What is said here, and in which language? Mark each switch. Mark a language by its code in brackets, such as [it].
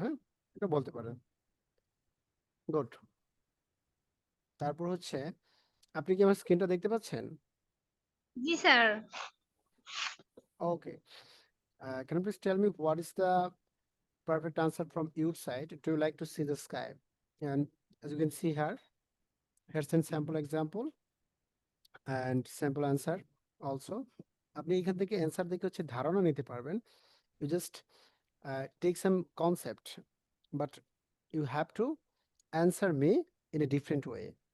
[bn] হ্যাঁ, এটা বলতে পারেন। গুড। তারপর হচ্ছে, আপনি কি আমার স্ক্রিনটা দেখতে পাচ্ছেন? [en] Yes, sir. Okay. Can you please tell me what is the perfect answer from your side? Do you like to see the sky? And as you can see here, here's a sample example and sample answer also. [bn] আপনি এখান থেকে answer দেখে হচ্ছে ধারণা নিতে পারবেন। [en] You just take some concept, but you have to answer me in a different way.